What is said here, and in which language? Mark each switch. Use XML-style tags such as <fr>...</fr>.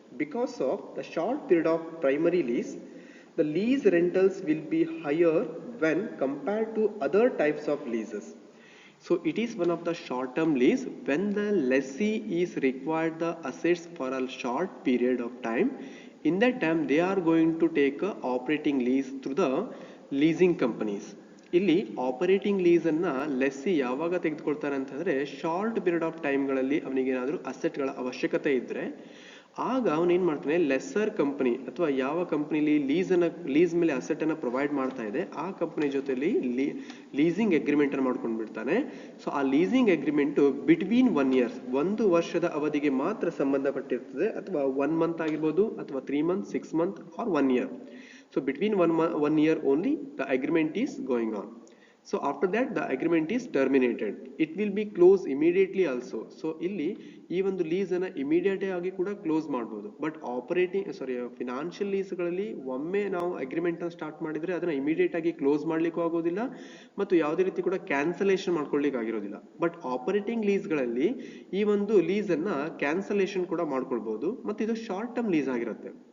<en>Because of the short period of primary lease, the lease rentals will be higher when compared to other types of leases. So it is one of the short-term lease when the lessee is required the assets for a short period of time. In that time, they are going to take a operating lease through the leasing companies.</en> <kn>ಇಲ್ಲಿ operating ಲೀಸನ್ನ lessee ಯಾವಾಗ ತೆಗೆದುಕೊಳ್ತಾರೆ ಅಂತಂದರೆ, short period of ಟೈಮ್ಗಳಲ್ಲಿ ಅವನಿಗೇನಾದರೂ ಅಸೆಟ್ಗಳ ಅವಶ್ಯಕತೆ ಇದ್ದರೆ ಆಗ ಅವನೇನು ಮಾಡ್ತಾನೆ, lesser company ಅಥವಾ ಯಾವ ಕಂಪನಿಲಿ ಲೀಸ್ ಮೇಲೆ ಅಸೆಟನ್ನು ಪ್ರೊವೈಡ್ ಮಾಡ್ತಾ ಇದೆ ಆ ಕಂಪನಿ ಜೊತೆಲಿ ಲೀಸಿಂಗ್ ಅಗ್ರಿಮೆಂಟನ್ನು ಮಾಡ್ಕೊಂಡು ಬಿಡ್ತಾನೆ. ಸೊ ಆ ಲೀಸಿಂಗ್ ಅಗ್ರಿಮೆಂಟು ಬಿಟ್ವೀನ್ 1 ಇಯರ್ಸ್, 1 ವರ್ಷದ ಅವಧಿಗೆ ಮಾತ್ರ ಸಂಬಂಧಪಟ್ಟಿರ್ತದೆ, ಅಥವಾ 1 ಮಂತ್ ಆಗಿರ್ಬೋದು, ಅಥವಾ 3 month, 6 month R 1 year.</kn> <en>So between one year only the agreement is going on. So after that the agreement is terminated. It will be closed immediately also.</en> <kn>So ಇಲ್ಲಿ ಈ ಒಂದು lease ಅನ್ನ ಇಮಿಡಿಯೇಟ್ ಆಗಿ ಕೂಡ close ಮಾಡಬಹುದು. But financial ಲೀಸ್ಗಳಲ್ಲಿ ಒಮ್ಮೆ ನಾವು agreement ಅನ್ನು ಸ್ಟಾರ್ಟ್ ಮಾಡಿದ್ರೆ ಅದನ್ನ ಇಮಿಡಿಯೇಟ್ ಆಗಿ ಕ್ಲೋಸ್ ಮಾಡ್ಲಿಕ್ಕೂ ಆಗೋದಿಲ್ಲ ಮತ್ತು ಯಾವುದೇ ರೀತಿ ಕೂಡ ಕ್ಯಾನ್ಸಲೇಷನ್ ಮಾಡ್ಕೊಳ್ಳಿಕ್ಕೆ ಆಗಿರೋದಿಲ್ಲ. ಬಟ್ ಆಪರೇಟಿಂಗ್ ಲೀಸ್ಗಳಲ್ಲಿ ಈ ಒಂದು ಲೀಸ್ ಅನ್ನ ಕ್ಯಾನ್ಸಲೇಷನ್ ಕೂಡ ಮಾಡ್ಕೊಳ್ಬಹುದು ಮತ್ತು ಇದು ಶಾರ್ಟ್ ಟರ್ಮ್ ಲೀಸ್ ಆಗಿರುತ್ತೆ.</kn>